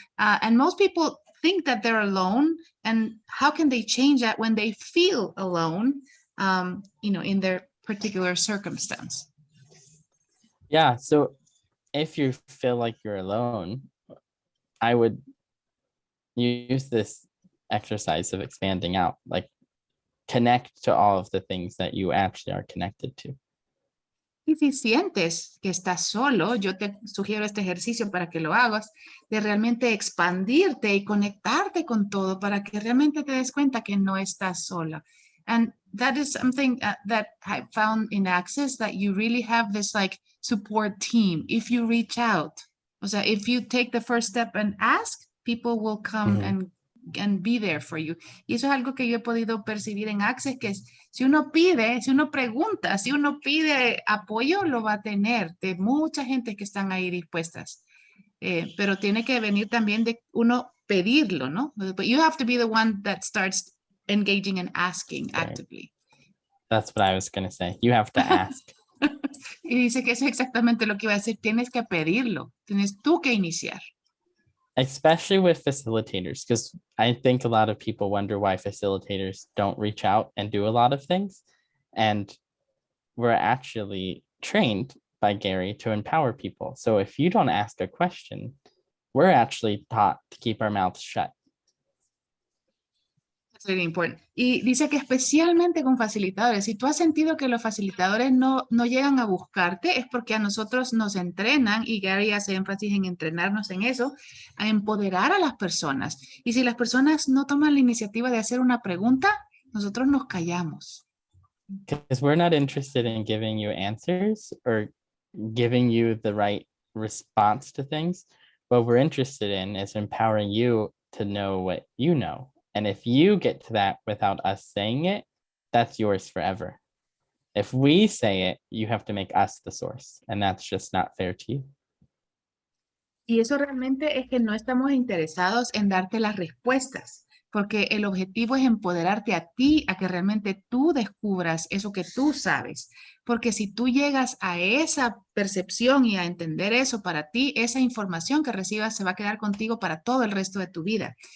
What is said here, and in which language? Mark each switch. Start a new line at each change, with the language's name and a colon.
English: And most people think that they're alone. And how can they change that when they feel alone, in their particular circumstance? Yeah, so if you feel like you're alone, I would use this exercise of expanding out, like connect to all of the things that you actually are connected to.
Spanish: Y si sientes que estás solo, yo te sugiero este ejercicio para que lo hagas, de realmente expandirte y conectarte con todo para que realmente te des cuenta que no estás sola.
English: And that is something that I found in Access, that you really have this like support team. If you reach out,
Spanish: o sea,
English: if you take the first step and ask, people will come and be there for you.
Spanish: Y eso es algo que yo he podido percibir en Access, que es, si uno pide, si uno pregunta, si uno pide apoyo, lo va a tener de mucha gente que están ahí dispuestas. Pero tiene que venir también de uno pedirlo, ¿no?
English: But you have to be the one that starts engaging and asking actively. That's what I was going to say. You have to ask.
Spanish: Y dice que eso es exactamente lo que iba a decir. Tienes que pedirlo. Tienes tú que iniciar.
English: Especially with facilitators, because I think a lot of people wonder why facilitators don't reach out and do a lot of things. And we're actually trained by Gary to empower people. So if you don't ask a question, we're actually taught to keep our mouths shut. That's really important.
Spanish: Y dice que especialmente con facilitadores, si tú has sentido que los facilitadores no llegan a buscarte, es porque a nosotros nos entrenan, y Gary hace énfasis en entrenarnos en eso, a empoderar a las personas. Y si las personas no toman la iniciativa de hacer una pregunta, nosotros nos callamos.
English: Because we're not interested in giving you answers or giving you the right response to things. What we're interested in is empowering you to know what you know. And if you get to that without us saying it, that's yours forever. If we say it, you have to make us the source. And that's just not fair to you.
Spanish: Y eso realmente es que no estamos interesados en darte las respuestas, porque el objetivo es empoderarte a ti, a que realmente tú descubras eso que tú sabes. Porque si tú llegas a esa percepción y a entender eso para ti, esa información que recibas se va a quedar contigo para todo el resto de tu vida.